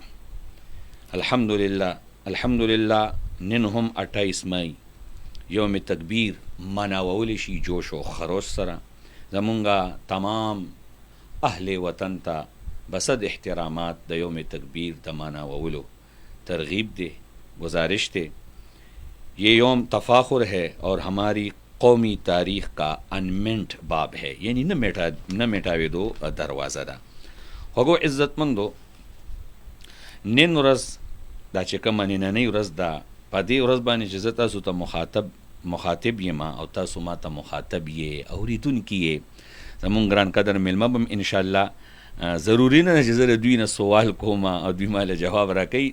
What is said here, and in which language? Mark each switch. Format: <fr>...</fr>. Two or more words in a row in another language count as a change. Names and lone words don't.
<ps>الحمدلله نن هم 28 مای یوم تکبیر مناولی شي جوش و خروش سره. زمونږ تمام اهل وطن ته بصد احترامات د یوم تکبیر د مناولو ترغیب دے، گزارش دے.</ps> <ur>یہ یوم تفاخر ہے اور ہماری قومی تاریخ کا انمنٹ باب ہے، یعنی</ur> <ps>نہ میٹاوے دو دروازه ده. خوږو عزتمندو، نن ورځ دا چې کومه نننۍ ورځ ده، په دې ورځ باندې چې زه تاسو ته مخاطب یم او تاسو ما ته مخاطب یې، اورېدونکي یې، زمونږ ګران قدر میلمه به انشاءالله ضروري نه چې زه د دوی نه سوال کوم او دوی ماله جواب راکوي.</ps>